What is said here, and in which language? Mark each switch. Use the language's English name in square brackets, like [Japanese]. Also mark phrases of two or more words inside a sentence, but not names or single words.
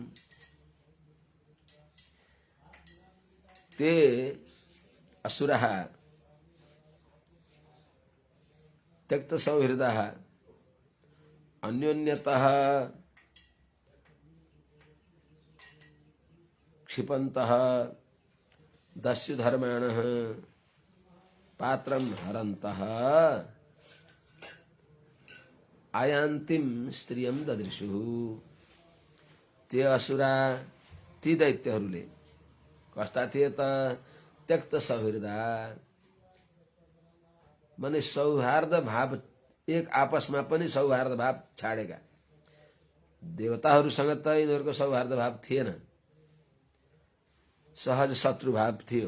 [Sanskrit] ते असुरः त्यक्तसौहृदाः अन्योन्यतः क्षिपन्तः दस्युधर्माणः पात्रं हरन्तः आयान्तिं स्त्रियं ददृशुः। ते असुरा [Nepali] ती दैत्यहरूले कस्ता थिए त [Sanskrit] त्यक्त सौहृदा [Nepali] माने सौहार्द भाव, एक आपसमा पनि सौहार्द भाव छाडेका। देवताहरूसँग त यिनीहरूको सौहार्द भाव थिएन, सहज शत्रु भाव थियो।